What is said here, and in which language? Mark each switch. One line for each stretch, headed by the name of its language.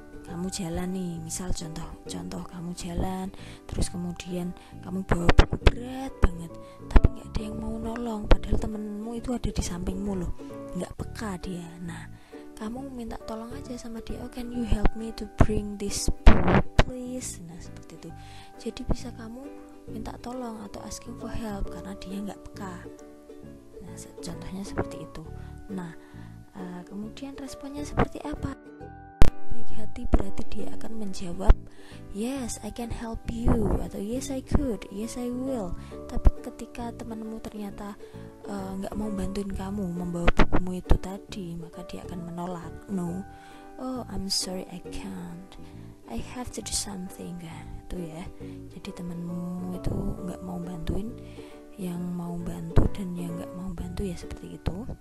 Indonesian: Kamu jalan nih, misal contoh kamu jalan, terus kemudian kamu bawa buku berat banget, tapi nggak ada yang mau nolong, padahal temenmu itu ada di sampingmu loh, nggak peka dia. Nah, kamu minta tolong aja sama dia.
English: Oh, can you help me to bring this book, please?
Indonesian: Nah, seperti itu. Jadi bisa kamu minta tolong atau asking for help karena dia nggak peka. Nah, contohnya seperti itu. Nah, kemudian responnya seperti apa? Baik hati berarti dia akan menjawab
English: yes I can help you atau yes I could, yes I will.
Indonesian: Tapi ketika temanmu ternyata nggak mau bantuin kamu membawa bukumu itu tadi, maka dia akan menolak.
English: No, oh I'm sorry I can't, I have to do something.
Indonesian: Itu ya. Jadi temanmu itu nggak mau bantuin, yang mau bantu dan yang nggak mau bantu, ya seperti itu.